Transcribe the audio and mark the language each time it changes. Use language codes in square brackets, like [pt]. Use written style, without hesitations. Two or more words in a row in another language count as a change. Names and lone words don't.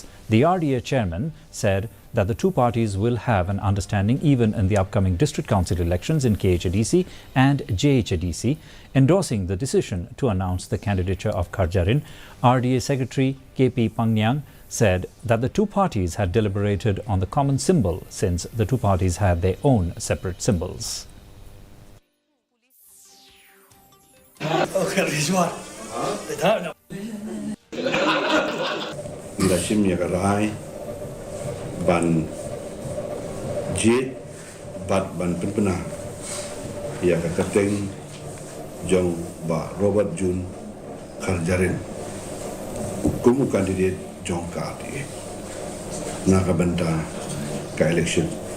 [en] The RDA chairman said that the two parties will have an understanding even in the upcoming district council elections in KHADC and JHADC, endorsing the decision to announce the candidature of Kharjarin. RDA Secretary KP Pangyang said that the two parties had deliberated on the common symbol since the two parties had their own separate symbols. [kha] Ban jit bat ban penpena ia kateng jong ba Robert June Kharjarin kumu kandidat jong ka di naga banta ka election